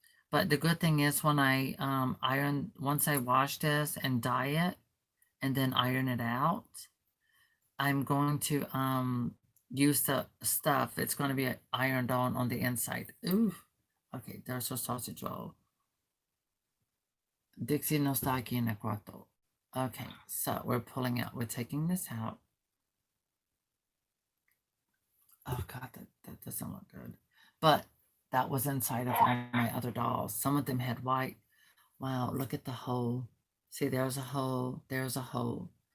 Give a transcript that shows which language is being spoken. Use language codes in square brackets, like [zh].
[en] But the good thing is when I iron, once I wash this and dye it and then iron it out, I'm going to use the stuff. It's going to be ironed on the inside. Ooh, okay, there's a sausage roll. [es] Dixie no está aquí en el cuarto. [en] Okay, so we're pulling out. We're taking this out. Oh God, that doesn't look good. But that was inside of all my other dolls. Some of them had white. Wow, look at the hole. See, there's a hole. There's a hole.